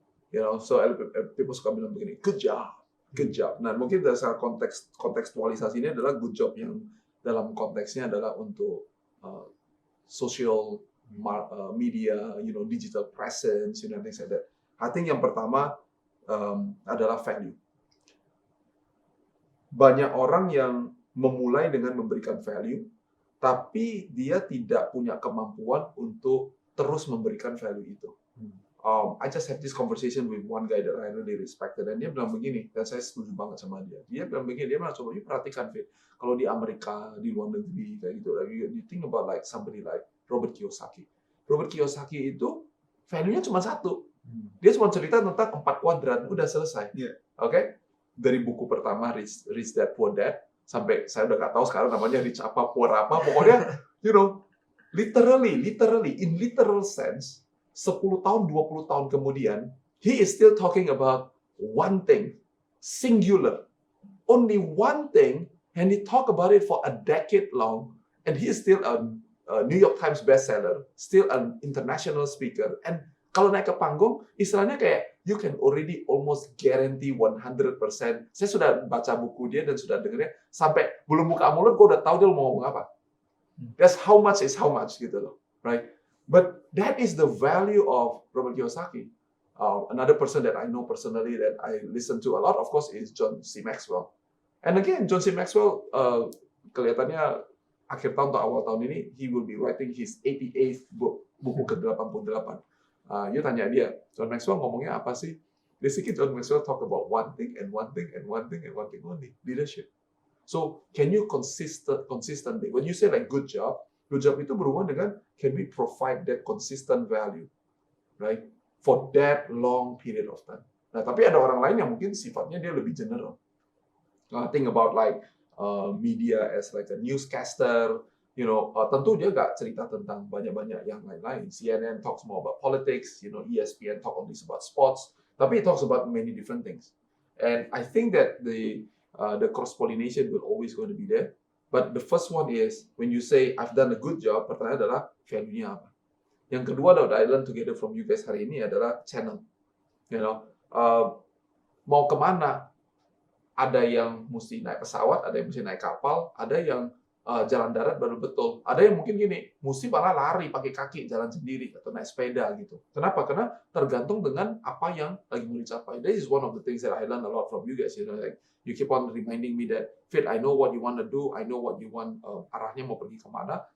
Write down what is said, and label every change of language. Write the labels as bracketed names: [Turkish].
[English] You know, so people [Indonesian] suka bilang begini, [English] good job. [Indonesian] Nah, mungkin dasar kontekstualisasi ini adalah good job yang dalam konteksnya adalah untuk social media, you know, digital presence, [English] you know, things like that. [Indonesian] I think yang pertama adalah value. Banyak orang yang memulai dengan memberikan value, tapi dia tidak punya kemampuan untuk terus memberikan value itu. [English] I just had this conversation with one guy that I really respected, [Indonesian] dan dia bilang begini, dan saya setuju banget sama dia. Dia bilang begini, dia bilang coba perhatikan, Fit, kalau di Amerika, di luar negeri kayak gitu, [English] you think about like somebody like Robert Kiyosaki. [Indonesian] Robert Kiyosaki itu value-nya cuma satu. Dia cuma cerita tentang 4 kuadran, udah selesai. [English] Yeah. [Indonesian] Oke? Dari buku pertama Rich Dad Poor Dad sampai saya udah nggak tahu sekarang namanya Rich apa Poor apa, pokoknya you know, literally [English] in literal sense [Indonesian] 10 tahun 20 tahun kemudian [English] he is still talking about one thing, singular, only one thing, and he talk about it for a decade long, and he is still a New York Times bestseller, still an international speaker, and [Indonesian] kalau naik ke panggung, istilahnya kayak [English] you can already almost guarantee 100%. [Indonesian] Saya sudah baca buku dia dan sudah dengernya sampai belum buka mulut, gue udah tahu dia mau ngomong apa. [English] That's how much is how much gitu loh, right? But that is the value of Robert Kiyosaki. Another person that I know personally that I listen to a lot, of course, is John C. Maxwell. And again, John C. [Indonesian] Maxwell kelihatannya akhir tahun atau awal tahun ini, [English] he will be writing his 88th book, [Indonesian] buku ke-88. You tanya dia, John Maxwell ngomongnya apa sih? [English] Basically, John Maxwell talk about one thing and one thing and one thing and one thing only, leadership. So, can you consistently, when you say like good job [Indonesian] itu berhubungan dengan [English] can we provide that consistent value, right? For that long period of time. [Indonesian] Nah, tapi ada orang lain yang mungkin sifatnya dia lebih general. [English] Think about like media as like a newscaster, you know, [Indonesian] tentu dia nggak cerita tentang banyak-banyak yang lain-lain. [English] CNN talks more about politics, you know, ESPN talk only about sports, tapi it talks about many different things. And I think that the cross-pollination will always going to be there. But the first one is, when you say, I've done a good job, [Indonesian] pertanyaan adalah, value-nya apa? Yang kedua, [English] that I learned together from you guys [Indonesian] hari ini adalah [English] channel. [Indonesian] You know, mau kemana? Ada yang mesti naik pesawat, ada yang mesti naik kapal, ada yang jalan darat baru betul. Ada yang mungkin gini, mesti malah lari pakai kaki, jalan sendiri atau naik sepeda gitu. Kenapa? Karena tergantung dengan apa yang lagi mau dicapai. [English] This is one of the things that I learned a lot from you guys. You know, like you keep on reminding me that Fit, I know what you want to do, I know what you want, [Indonesian] arahnya mau pergi kemana.